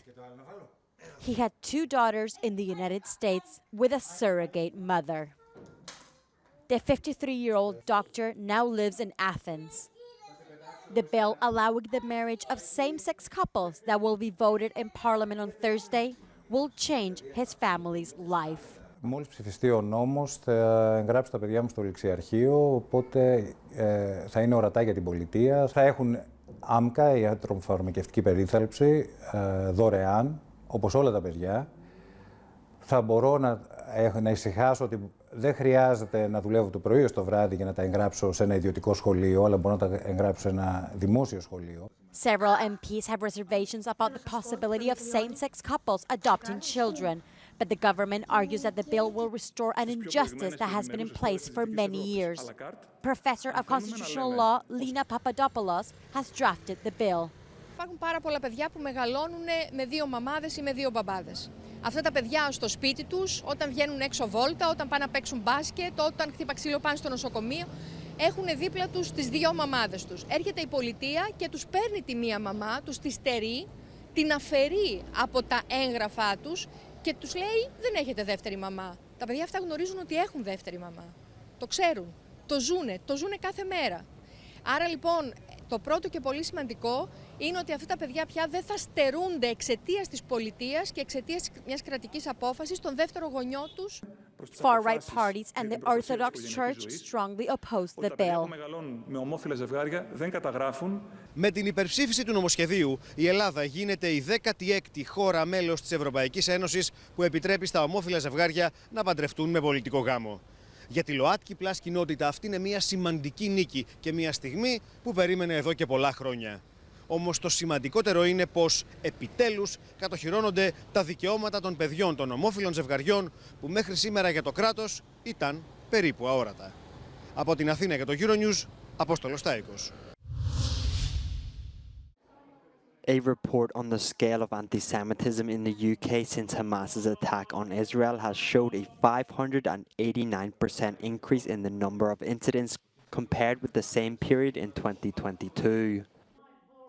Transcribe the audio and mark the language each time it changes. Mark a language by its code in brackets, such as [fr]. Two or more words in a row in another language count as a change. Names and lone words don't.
[en] He had 2 daughters in the United States with a surrogate mother. The 53-year-old doctor now lives in Athens. The bill allowing the marriage of same-sex couples that will be voted in Parliament on Thursday will change his family's life. [el] Μόλις ψηφιστεί ο νόμος, θα εγγράψω τα παιδιά μου στο ληξιαρχείο, οπότε θα είναι ορατά για την πολιτεία. Θα έχουν άμκα, ιατροφαρμακευτική περίθαλψη, δωρεάν, όπως όλα τα παιδιά. Θα μπορώ να ησυχάσω ότι δεν χρειάζεται να δουλεύω το πρωί ως το βράδυ για να τα εγγράψω σε ένα ιδιωτικό σχολείο, αλλά μπορώ να τα εγγράψω σε ένα δημόσιο σχολείο. [en] Several MPs have reservations about the possibility of same-sex couples adopting children, but the government argues that the bill will restore an injustice that has been in place for many years. Professor of Constitutional Law Lina Papadopoulos has drafted the bill. [el] Υπάρχουν πάρα πολλά παιδιά που μεγαλώνουν με 2 μαμάδες ή με 2 μπαμπάδες. Αυτά τα παιδιά στο σπίτι τους, όταν βγαίνουν έξω βόλτα, όταν πάνε να παίξουν μπάσκετ, όταν χτύπα ξύλο πάνε στο νοσοκομείο, έχουν δίπλα τους τις 2 μαμάδες τους. Έρχεται η πολιτεία και τους παίρνει τη μία μαμά, τους τη στερεί, την αφαιρεί από τα έγγραφά τους και τους λέει δεν έχετε δεύτερη μαμά. Τα παιδιά αυτά γνωρίζουν ότι έχουν δεύτερη μαμά. Το ξέρουν, το ζουνε κάθε μέρα. Άρα λοιπόν το πρώτο και πολύ σημαντικό είναι ότι αυτά τα παιδιά πια δεν θα στερούνται εξαιτίας της πολιτείας και εξαιτίας μιας κρατικής απόφασης τον δεύτερο γονιό τους. [en] Far-right parties and the Orthodox Church strongly oppose the bill. [el] Με την υπερψήφιση του νομοσχεδίου, η Ελλάδα γίνεται η 16η χώρα μέλος της Ευρωπαϊκής Ένωσης που επιτρέπει στα ομόφυλα ζευγάρια να παντρευτούν με πολιτικό γάμο. Για τη ΛΟΑΤΚΙ πλάς κοινότητα αυτή είναι μια σημαντική νίκη και μια στιγμή που περίμενε εδώ και πολλά χρόνια. Όμως το σημαντικότερο είναι πως επιτέλους κατοχυρώνονται τα δικαιώματα των παιδιών των ομόφυλων ζευγαριών που μέχρι σήμερα για το κράτος ήταν περίπου αόρατα. Από την Αθήνα για το Euronews, Απόστολος Τάικος. [en] A report on the scale of anti-Semitism in the UK since Hamas's attack on Israel has showed a 589% increase in the number of incidents compared with the same period in 2022.